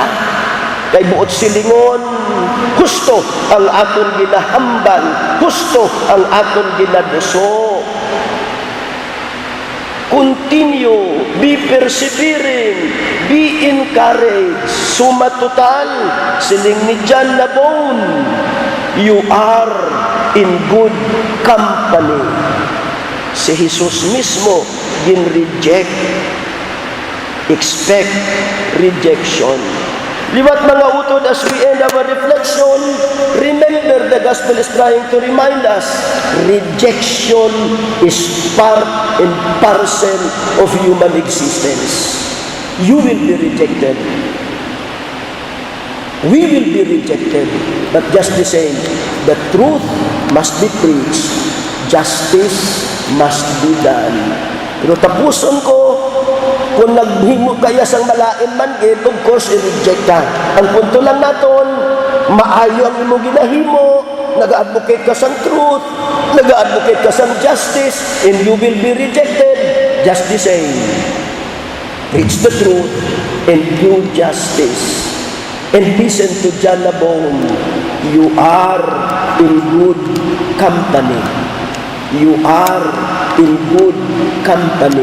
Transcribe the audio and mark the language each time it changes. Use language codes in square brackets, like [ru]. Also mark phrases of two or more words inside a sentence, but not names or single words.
[hil] Kay buot silingon, husto ang aton ginahambal, husto ang aton ginaduso. [en] Continue, be persevering, be encouraged. [hil] Suma total, siling ni John Nabone, [en] you are in good company. [hil] Si Jesus mismo gin-reject. [en] Expect rejection. [hil] Liwat mga utod, [en] as we end our reflection, remember the gospel is trying to remind us, rejection is part and parcel of human existence. You will be rejected. We will be rejected. But just the same, the truth must be preached. Justice must be done. [hil] Pero tapuson ko, kung naghimo kaya sang malain man, [en] of course, [hil] i-reject ka. Ang punto lang naton, maayo ang imo ginahimo, nag-advocate ka sang truth, nag-advocate ka sang justice, [en] and you will be rejected. Just the same. Preach the truth and do justice. And listen to John Nabong, you are in good company. You are in good company.